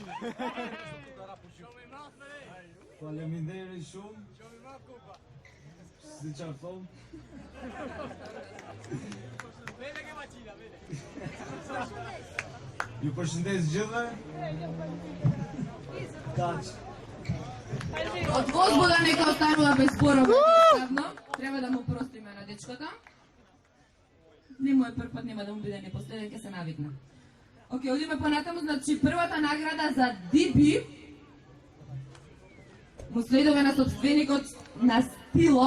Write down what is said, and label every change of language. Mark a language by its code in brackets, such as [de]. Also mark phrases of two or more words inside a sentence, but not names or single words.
[sq] Faleminderit shumë. Si çfarë thon? Ju përshëndes gjithëve. Kaç. [mk] Од возбуда нека останува без спорове. Едноставно, треба да му простиме на дечкото. Не му е прв пат, нема да му биде ни последен, ќе се навикне. Океј, одиме понатаму, значи првата награда за DB му следува на собственикот на Стило.